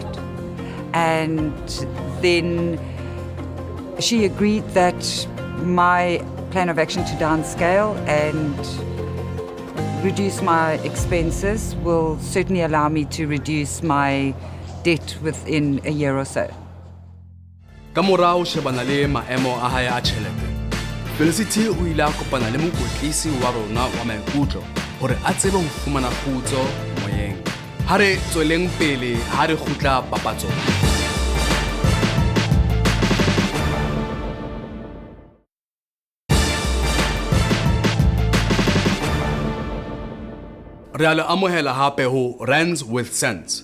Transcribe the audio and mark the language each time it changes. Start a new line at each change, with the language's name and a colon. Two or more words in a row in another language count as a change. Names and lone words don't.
English: And then she agreed that my plan of action to downscale and reduce my expenses will certainly allow me to reduce my debt within a year or so.
Southern Sotho: Ka morao shebana le maemo a hae a tjhelete. Felicity o ile a kopana le mokwetlisi wa rona wa maikutlo hore a tsebe ho fumana kgutso moyeng. Ha re tsweleng pele ha re kgutla papatsong. Re a le amohela hape ho Rands with Sense.